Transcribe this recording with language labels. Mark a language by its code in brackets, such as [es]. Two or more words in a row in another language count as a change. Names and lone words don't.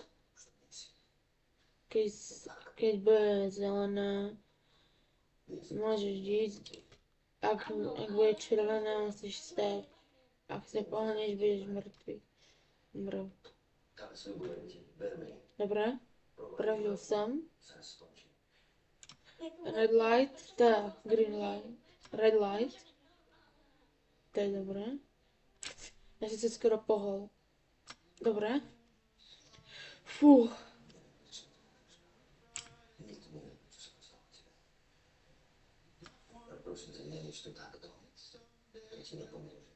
[sk] Keď bude zelená, môžeš ísť. Ak bude červená, musíš stať. Ak sa pohneš, budeš mŕtvy. Dobre. Dobre. Pravil som. [en] Red light, green light. Red light. [sk] To je dobré. Ja si sa skoro pohol. Dobre. Fú. Prosím ťa, neníč to takto. Ja ti nepomôžem.